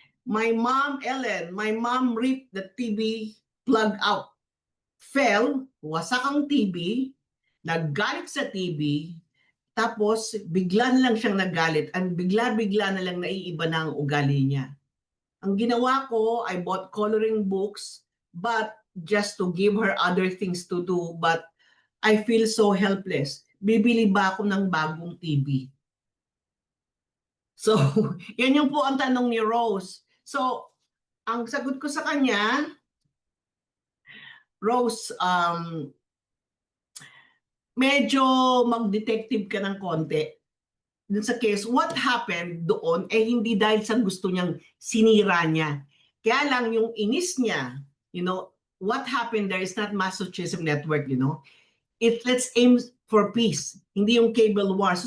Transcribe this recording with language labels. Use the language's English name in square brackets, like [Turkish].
[English] My mom, Ellen, my mom ripped the TV plug out. [Filipino] Fell, wasak ang TV, naggalit sa TV, tapos bigla na lang siyang nagalit and bigla-bigla na lang naiiba na ang ugali niya. Ang ginawa ko, [English] I bought coloring books, but just to give her other things to do, but I feel so helpless. [Filipino] Bibili ba ako ng bagong TV? So, yan yung po ang tanong ni Rose. So, ang sagot ko sa kanya, Rose, medyo mag-detective ka ng konti. Dun sa case, [English] what happened [Filipino] doon hindi dahil sa gusto niyang sinira niya. Kaya lang yung inis niya, [English] you know, what happened there is not masochism network, you know. Let's aim for peace, [Filipino] hindi yung [English] cable wars.